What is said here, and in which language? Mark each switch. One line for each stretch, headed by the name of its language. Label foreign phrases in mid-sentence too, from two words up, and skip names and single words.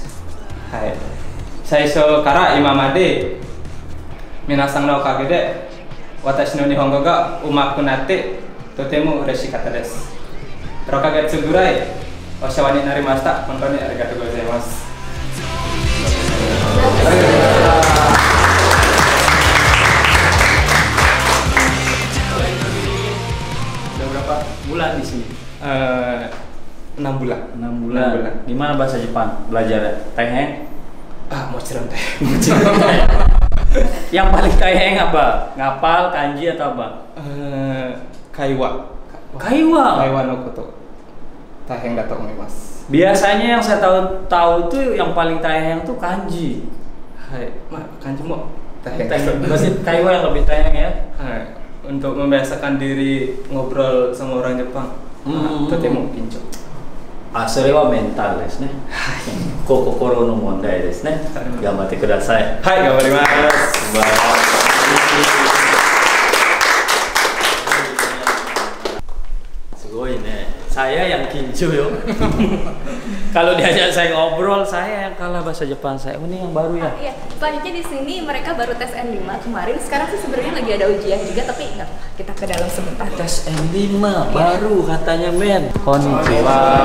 Japanese: はい、最初から今まで皆さんのおかげで私の日本語が上手くなってとても嬉しかったです。6ヶ月ぐらいお世話になりました。本当にありがとうございます。
Indonesian: Udah berapa bulan di sini? 6 bulan. 6 bulan. Gimana bahasa Jepang belajarnya? Taiheng? Mochiron teh. Yang paling taiheng apa? Ngapal, kanji atau apa? Kaiwa. Kaiwa
Japanese: のこと. 大変だと思います.
Indonesian: Biasanya yang saya tahu tuh yang paling taiheng tuh kanji.
Japanese: はい、漢字も大変.
Indonesian: Masih Kaiwa yang lebih taiheng ya? Hai, untuk membiasakan diri ngobrol sama orang Jepang.
Japanese: とても緊張. それはメンタルですね。心の問題ですね。頑張ってください。はい、頑張ります。素晴らしい。すごいね。
Indonesian: Saya yang kincu yo. Kalau diajak saya ngobrol, saya yang kalah bahasa Jepang saya. Ini yang baru ya? Iya, selanjutnya di sini mereka baru tes N5 kemarin. Sekarang sih sebenarnya lagi ada ujian juga, tapi enggak. Kita ke dalam sebentar. Tes N5 baru katanya men. Konnichiwa.